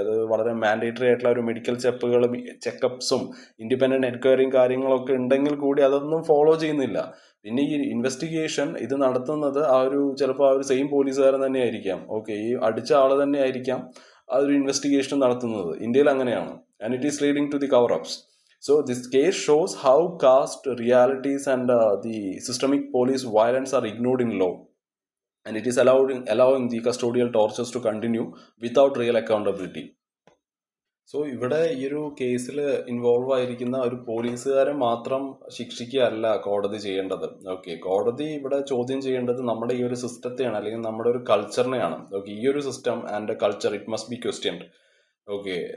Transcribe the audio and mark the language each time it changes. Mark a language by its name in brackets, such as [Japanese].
[Malayalam] അത് വളരെ മാൻഡേറ്ററി ആയിട്ടുള്ള ഒരു മെഡിക്കൽ ചെക്കപ്സും ഇൻഡിപെൻഡന്റ് എൻക്വയറിയും കാര്യങ്ങളൊക്കെ ഉണ്ടെങ്കിൽ കൂടി അതൊന്നും ഫോളോ ചെയ്യുന്നില്ല. പിന്നെ ഈ ഇൻവെസ്റ്റിഗേഷൻ ഇത് നടത്തുന്നത് ചിലപ്പോൾ ആ ഒരു സെയിം പോലീസുകാരൻ തന്നെ ആയിരിക്കാം. ഓക്കെ. ഈ അടിച്ച ആള് തന്നെ ആയിരിക്കാം ആ ഒരു ഇൻവെസ്റ്റിഗേഷൻ നടത്തുന്നത്. ഇന്ത്യയിൽ അങ്ങനെയാണ്. [English] And it is leading to the cover ups. So this case shows how caste realities and the systemic police violence are ignored in law, and it is allowing the custodial tortures to continue without real accountability. [Malayalam] So ഇവിടെ ഈ ഒരു കേസിൽ involve ആയിരിക്കുന്ന ഒരു പോലീസുകാരെ മാത്രം ശിക്ഷിക്കുകയല്ല കോടതി ചെയ്യേണ്ടത്. ഓക്കെ. കോടതി ഇവിടെ ചോദ്യം ചെയ്യേണ്ടത് നമ്മുടെ ഈ ഒരു സിസ്റ്റത്തെയാണ്, അല്ലെങ്കിൽ നമ്മുടെ ഒരു കൾച്ചറിനെയാണ്. ഓക്കെ. ഈ ഒരു [English] System and culture it must be questioned. Okay.